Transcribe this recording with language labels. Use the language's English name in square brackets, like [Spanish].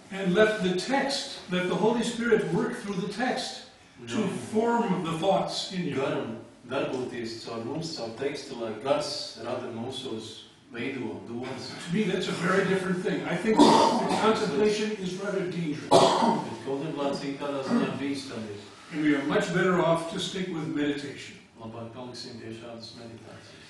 [English] And let the Holy Spirit work through the text to form the thoughts in you. [Latvian] Garam darboties caur mums, caur tekstu, lai gars rada mūsos veido domas. [English] To me, that's a very different thing. I think contemplation is rather dangerous. [Latvian] Bet kontemplācija tādā ziņā bīstama ir. [English] And we are much better off to stick with meditation. [Latvian] Labāk paliksim pie šādas meditācijas.